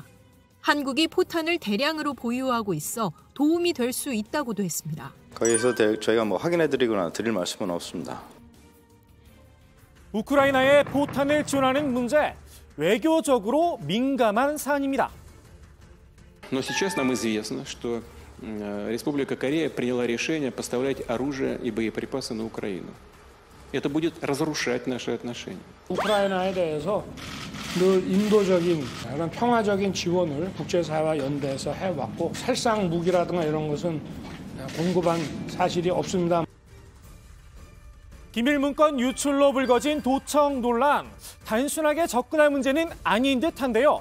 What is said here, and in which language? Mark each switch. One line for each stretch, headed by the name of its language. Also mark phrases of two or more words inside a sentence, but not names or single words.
Korean: 한국이 포탄을 대량으로 보유하고 있어 도움이 될 수 있다고도 했습니다. 거기서 저희가 확인해드리거나 드릴 말씀은 없습니다. 우크라이나에 포탄을 지원하는 문제, 외교적으로 민감한 사안입니다.
Russian: Но сейчас нам известно, что Республика Корея приняла решение поставлять оружие и боеприпасы на Украину. Это будет разрушать наши отношения.
Korean: 우크라이나에 대해서 늘 인도적인 그런 평화적인 지원을 국제사회와 연대해서 해왔고 살상 무기라든가 이런 것은 공급한 사실이 없습니다. 기밀문건 유출로 불거진 도청 논란, 단순하게 접근할 문제는 아닌 듯한데요.